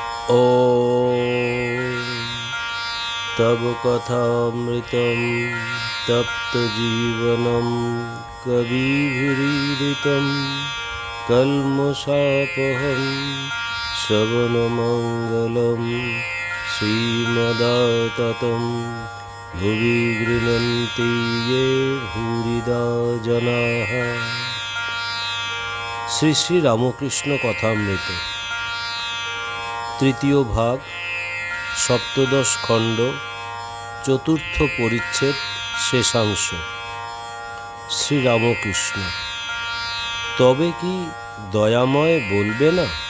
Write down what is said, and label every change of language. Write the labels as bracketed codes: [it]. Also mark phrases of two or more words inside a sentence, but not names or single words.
[sa] ॐ तव कथामृतं तप्तजीवनं कविभिरीडितं कल्मषापहं श्रवणमङ्गलं श्रीमदाततं भुवि गृह्णन्ति ये भूरिदा जनाः। [bn] শ্রী শ্রী রামকৃষ্ণ কথামৃত তৃতীয় ভাগ, সপ্তদশ খণ্ড, চতুর্থ পরিচ্ছেদ, শেষাংশ। শ্রীরামকৃষ্ণ: তবে কি দয়াময় বলবে না?